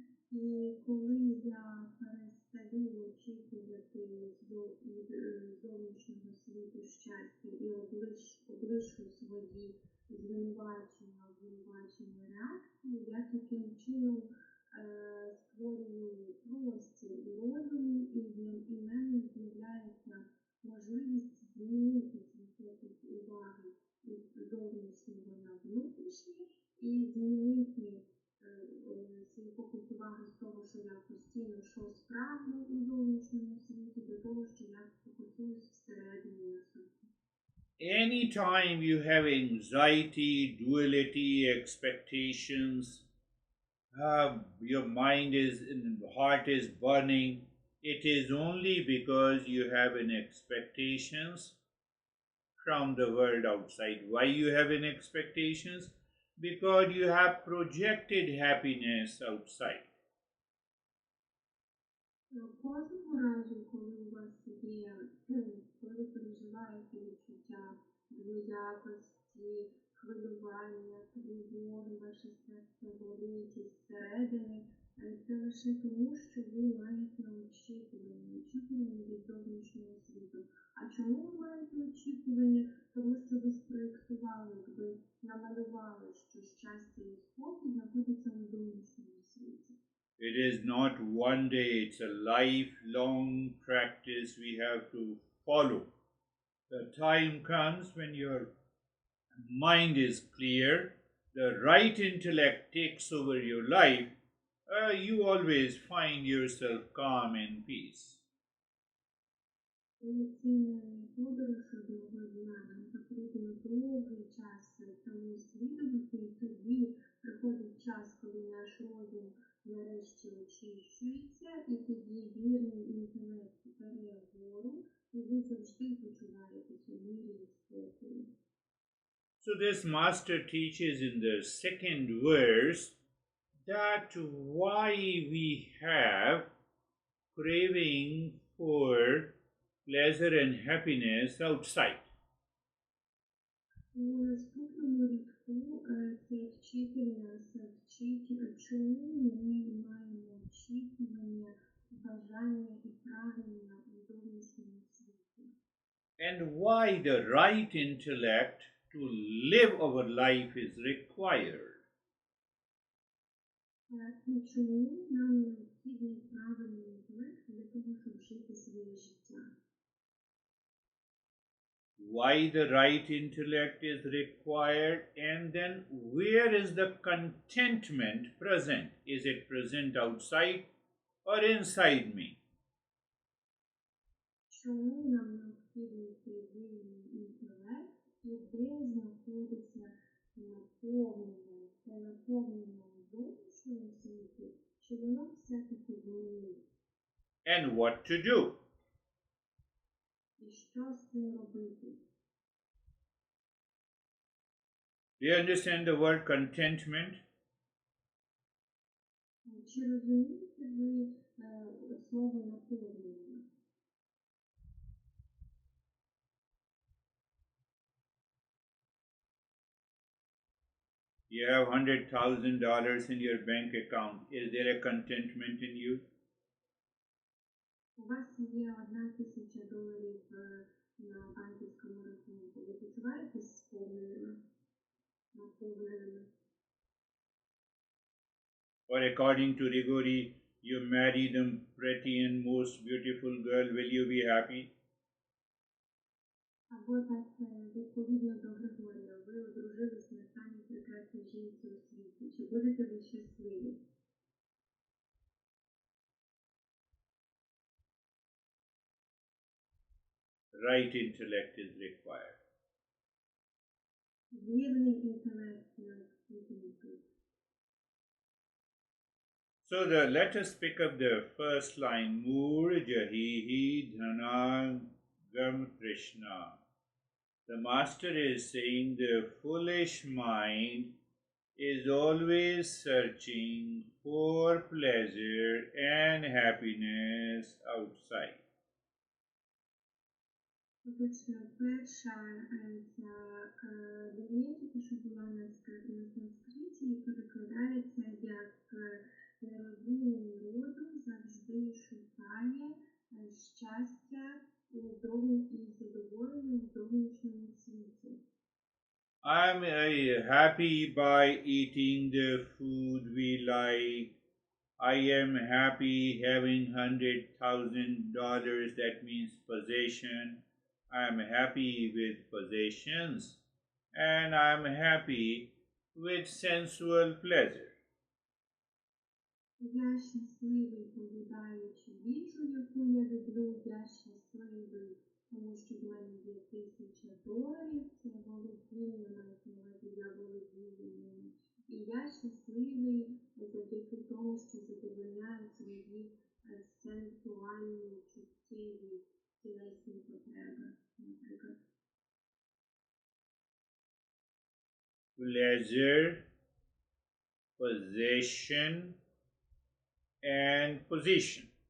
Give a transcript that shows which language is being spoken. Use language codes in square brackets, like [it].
[uk] І коли я перестаю очікувати від зовнішнього світу щастя і облишу свої звинувачення реакції, я таким чином створюю простір у розумі, і в мене з'являється можливість змінити свій фокус уваги із зовнішнього на внутрішнє і змінити свій фокус уваги з того, що я постійно щось прагну у зовнішньому світі, до того, що я фокусуюсь всередині на собі. [en] Anytime you have anxiety, duality, expectations, your mind is, heart is burning, it is only because you have an expectations from the world outside. Why you have an expectations? Because you have projected happiness outside. [uk] Кожного разу, коли у вас є, коли ви переживаєте відчуття двоякості, хвилювання, тривоги, ваше серце болить із середини, це лише тому, що ви маєте очікування від зовнішнього світу. А чому ви маєте очікування? Тому що ви спроєктували, ви намалювали, що щастя і спокій знаходяться у зовнішньому світі. [en] It is not one day, it's a lifelong practice we have to follow. The time comes when your mind is clear, the right intellect takes over your life, you always find yourself calm and peace. [uk] Це не подорож одного дня, нам потрібно довгий час тому слідувати, і тоді приходить час, коли наш розум нарешті очищується, і тоді вірний інтелект бере вгору, і ви завжди почуваєтесь у мирі і спокою. [en] So this master teaches in the second verse that why we have craving for pleasure and happiness outside. [uk] У наступному рядку цей вчитель нас вчить, чому ми маємо очікування, бажання і прагнення у зовнішньому світі. [en] And why the right intellect to live our life is required. [uk] І чому нам необхідний правильний інтелект для того, щоб жити своє життя. [en] Why the right intellect is required, and then where is the contentment present? Is it present outside or inside me? [uk] чому нам необхідний цей вільний інтелект і де знаходиться наповнення, це наповнення в зовнішньому світі, чи воно все-таки в мені? [en] And what to do? [uk] І що з цим робити? [en] Do you understand the word contentment? [uk] Чи розумієте ви слово наповнення? [en] You have $100,000 in your bank account. Is there a contentment in you? [uk] У вас є $1000 на банківському рахунку. Ви почуваєтесь сповненими, наповненими? [en] Or according to Rigori, you marry the pretty and most beautiful girl, will you be happy? [uk] Або так, відповідно до Григорія, ви одружились на самій прекрасній жінці у світі. Чи будете ви щасливі? [en] Right intellect is required. [uk] Вірний інтелект необхідний тут. [en] So let us pick up the first line. [sa] Moor Jahihi Dhanagam Krishna. [en] The master is saying the foolish mind is always searching for pleasure and happiness outside. [uk] Отож, перша ця дев'ятка, що була на санскриті, перекладається як нерозумний розум завжди шукає щастя і задоволення у зовнішньому світі. [en] I'm happy by eating the food we like. I am happy having $100,000. That means possession. I'm happy with possessions. And I'm happy with sensual pleasure. [uk] Я щасливий, поїдаючи їжу, яку я люблю. Я щасливий, тому що в мене є $1000. Це володіння, мається на увазі, я володію ними. І я щасливий завдяки тому, що задовольняю свої сенсуальні, чуттєві, тілесні потреби, наприклад. [en] Pleasure, possession, and position.